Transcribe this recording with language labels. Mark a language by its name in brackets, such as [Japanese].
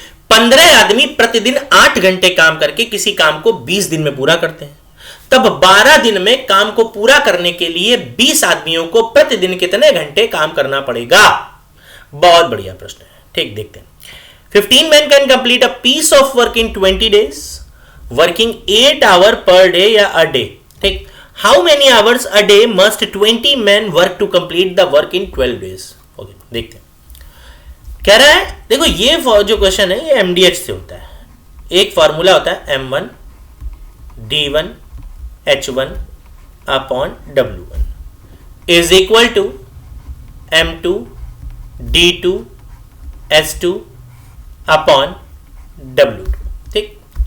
[Hindi] 15 आदमी प्रतिदिन 8 घंटे काम करके किसी काम को 20 दिन में पूरा करते हैं, तब 12 दिन में काम को पूरा करने के लिए 20 आदमियों को प्रतिदिन कितने घंटे काम करना पड़ेगा? बहुत बढ़िया प्रश्न है, ठीक, देखते हैं। [English] 15 men can complete a piece of work in 20 days, working 8 hours per day या a day, ठीक। How many hours a day must 20 men work to complete the work in 12 days? [Hindi] Okay, देखते हैं। कह रहा है, देखो ये जो क्वेश्चन है ये MDH से होता है। एक फॉर्मूला होता है M1 D1 H1 upon W1 is equal to M2 D2 S2 upon W2, ठीक।